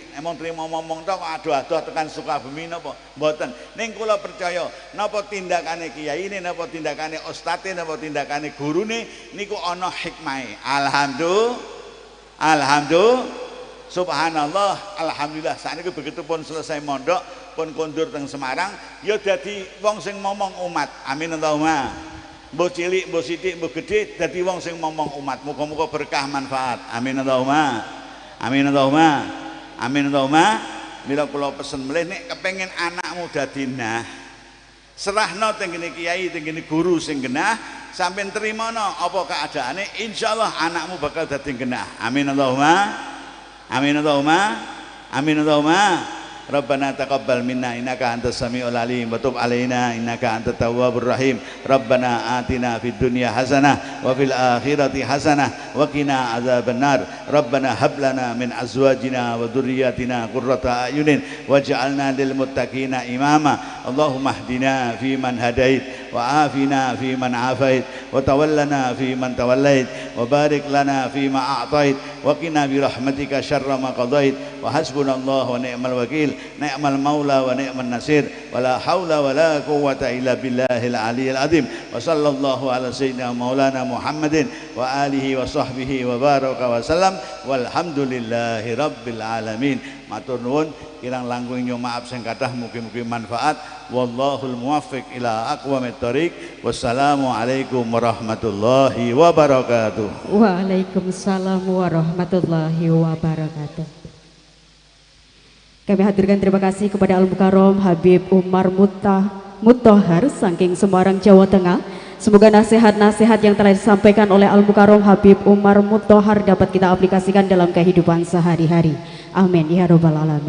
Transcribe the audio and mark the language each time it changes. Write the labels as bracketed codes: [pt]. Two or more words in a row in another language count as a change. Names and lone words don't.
[jv] Emang trimo momong tok kok adoh-adoh tekan Sukabumi napa? Mboten. Ning kula percaya napa tindakane kiai ini, napa tindakane ustate, napa tindakane gurune niku ana hikmahe. Alhamdulillah. [ar] سبحان الله، الحمد لله. [jv] Sakniki begitu pun selesai mondok, pun kondur teng Semarang, ya dadi wong sing momong umat. [ar] آمين اللهم. [jv] Mbok cilik, mbok sithik, mbok gedhe dadi wong sing momong umat. Muga-muga berkah manfaat. [ar] آمين اللهم. [jv] Mila kula pesen melih nek kepengin anakmu dadi nah, serahno teng kene kiai, teng kene guru sing genah, sampeyan trimono apa keadaane, insyaallah anakmu bakal dadi genah. [ar] آمين اللهم. ربنا تقبل منا إنك أنت السميع العليم وتب علينا إنك أنت التواب الرحيم. ربنا آتنا في الدنيا حسنة وفي الآخرة حسنة وقنا عذاب النار. ربنا هب لنا من أزواجنا وذرياتنا قرة أعين واجعلنا للمتقين إماما. اللهم اهدنا فيمن هديت وعافنا فيمن عافيت وتولنا فيمن توليت وبارك لنا فيما أعطيت وقنا برحمتك شر ما قضيت وحسبنا الله ونعم الوكيل نعم المولى ونعم النصير ولا حول ولا قوة إلا بالله العلي العظيم. وصلى الله على سيدنا مولانا محمد وعلى آله وصحبه وبارك وسلم والحمد لله رب العالمين. [jv] Matur nuwun, kirang langkung nyo maaf sing kathah, mugi-mugi manfaat. [ar] والله الموفق إلى أقوم الطريق. والسلام عليكم ورحمة الله وبركاته. وعليكم السلام ورحمة الله وبركاته. [id] Kami haturkan terima kasih kepada Al-Mukarram Habib Umar Muttohar saking Semarang, Jawa Tengah. Semoga nasihat-nasihat yang telah disampaikan oleh Al-Mukarram Habib Umar Muttohar dapat kita aplikasikan dalam kehidupan sehari-hari. [ar] آمين يا رب العالمين.